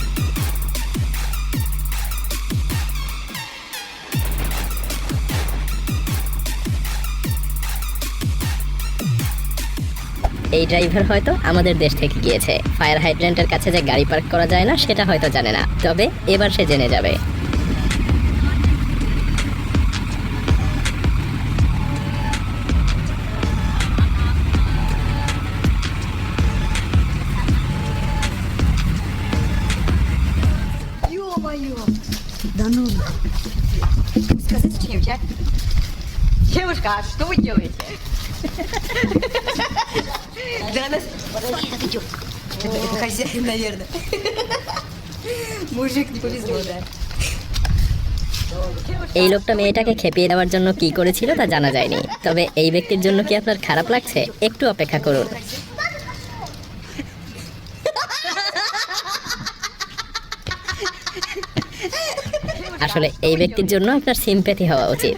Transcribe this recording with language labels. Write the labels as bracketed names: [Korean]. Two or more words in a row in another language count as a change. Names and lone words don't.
[Bangla] এই ড্রাইভার হয়তো আমাদের দেশ থেকে গিয়েছে, [English] fire hydrant's [Bangla] কাছে যে গাড়ি পার্ক করা যায় না সেটা হয়তো জানে না, তবে এবার সে জেনে যাবে। [Russian] Да ну. Скажите что-нибудь, а? Девушка, а что вы делаете? Да она... Это хозяин, наверное. Мужик, не повезло, да. [Bangla] এই লোকটা মেয়েটাকে খেপিয়ে দেওয়ার জন্য কি করেছিল তা জানা যায়নি, তবে এই ব্যক্তির জন্য কি আপনার খারাপ লাগছে? একটু অপেক্ষা করুন। আসলে এই ব্যক্তির জন্য আপনার সিম্প্যাথি হওয়া উচিত।